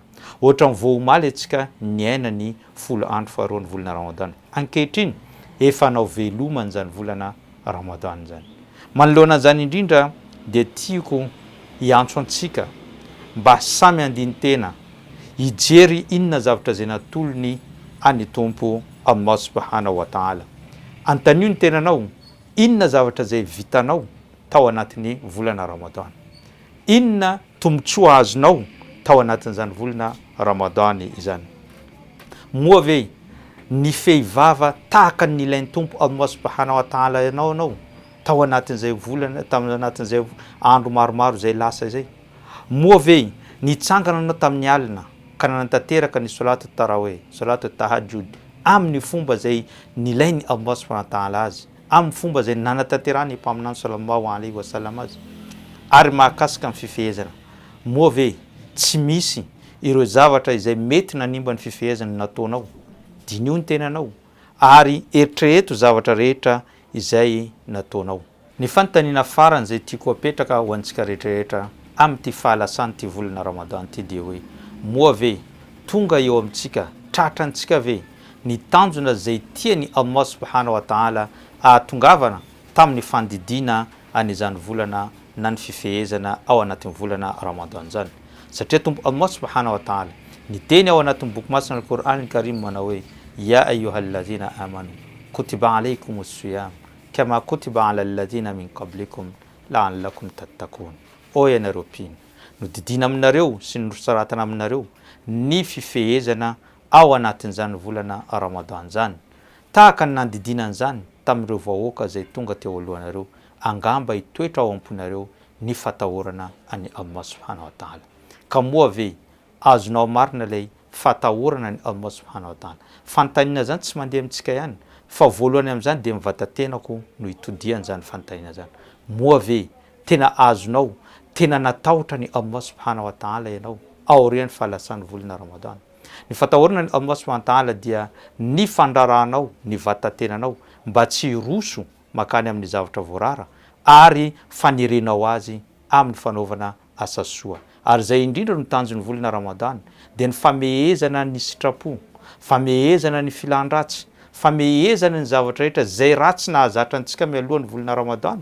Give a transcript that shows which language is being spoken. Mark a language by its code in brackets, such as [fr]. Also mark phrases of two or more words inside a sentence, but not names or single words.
[mg] Ohatrany vao omaly antsika niaina ny 10 andro faharoa ny volana Ramadan. Ankehitriny efa nao velomany zany volana Ramadan zany. Manoloana an'izany indrindra dia tiako hiantso antsika mba samy andiny tena hijery inona zavatra zay natolony any Tompo Allah [ar] سبحانه وتعالى. [mg] Antanio ny tenanao inona zavatra zay vitanao tao anatin'ny volana Ramadan. Inona tombotsoa azonao tao anatin'izany volana Ramadan izany. Moa ve ny fehivava tahaka ny ilain'ny Tompo Allah [ar] سبحانه وتعالى [mg] ianao tao anatin'izay volana, tao anatin'izay andro maromaro zay lasa zay. Moa ve nitsangana anao tamin'ny alina ka nanantanteraka ny [ar] صلاة التراويح، صلاة التهجد [mg] amin'ny fomba zay nilainy Allah [ar] سبحانه وتعالى [mg] azy, amin'ny fomba zay nanantanterany mpaminany [ar] صلى الله عليه وسلم [mg] azy. Ary mahakasika ny fifehezana. Moa ve tsy misy ireo zavatra izay mety nanimba ny fifehezana nataonao, dinio ny tenanao ary eritrereto zavatra rehetra izay nataonao. Ny fanontaniana farany zay tiako apetraka ho antsika rehetrarehetra amin'ity fahalasany ty volana Ramadan ty dia hoe moa ve tonga eo amintsika, tratrantsika ve ny tanjona zay tiany Allah [ar] سبحانه وتعالى [mg] ahatongavana tamin'ny fandidina an'izany volana na ny fifehezana ao anatin'ny volana Ramadan zany. Satria Tompo Allah [ar] سبحانه وتعالى [mg] niteny ao anatin'ny boky masina al-Qur'an al-Karim manao hoe [ar] يا أيها الذين آمنوا كتب عليكم الصيام كما كتب على الذين من قبلكم لعلكم تتقون. [mg] O ianareo mpino, nodidina aminareo sy nosaratana aminareo ny fifehezana ao anatin'izany volana Ramadan zany. Tahaka ny nandidina an'izany tamin'ireo vahoaka zay tonga teo alohanareo, angamba hitoetra ao amponareo ny fatahorana any Allah [ar] سبحانه وتعالى. [mg] Ka moa ve azonao marina lay fatahorana ny Allah [ar] سبحانه وتعالى. [mg] Fantaniana zany tsy mandeha amintsika ihany, fa voalohany amin'izany dia mivatan-tenako no hitodiany zany fantaniana zany. Moa ve tena azonao, tena natahotra ny Allah [ar] سبحانه وتعالى [mg] ianao aorian'ny fahalasany volana Ramadan. Ny fatahorana ny Allah [ar] سبحانه وتعالى [mg] dia ny fandraranao ny vatan-tenanao mba tsy roso makany amin'ny zavatra voarara ary fanerenao azy amin'ny fanaovana asa soa. Ary zay indrindra no tanjon'ny volana Ramadan dia ny famehezana ny sitrapo, famehezana ny filan-dratsy, famehezana ny zavatra rehetra zay ratsy nahazatra antsika mialohan'ny volana Ramadan.